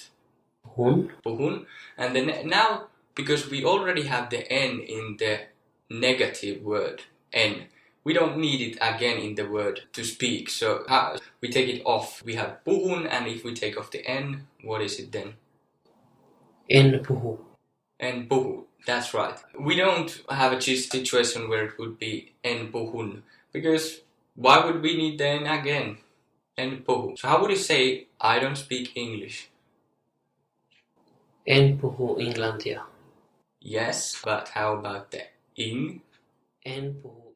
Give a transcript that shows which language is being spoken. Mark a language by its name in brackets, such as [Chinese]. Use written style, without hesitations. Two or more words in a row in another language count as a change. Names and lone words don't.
[Finnish] Puhun. Puhun. [English] And then now, because we already have the N in the negative word, N, we don't need it again in the word to speak. So we take it off. We have puhun, and if we take off the N, what is it then? [Finnish] En puhu. En puhu. [English] That's right. We don't have a situation where it would be [Finnish] en puhun, [English] because why would we need the N again? [Finnish] En puhu. [English] So how would you say I don't speak English? [Finnish] En puhu englantia. [English] Yes, but how about the ing? [Finnish] En puhu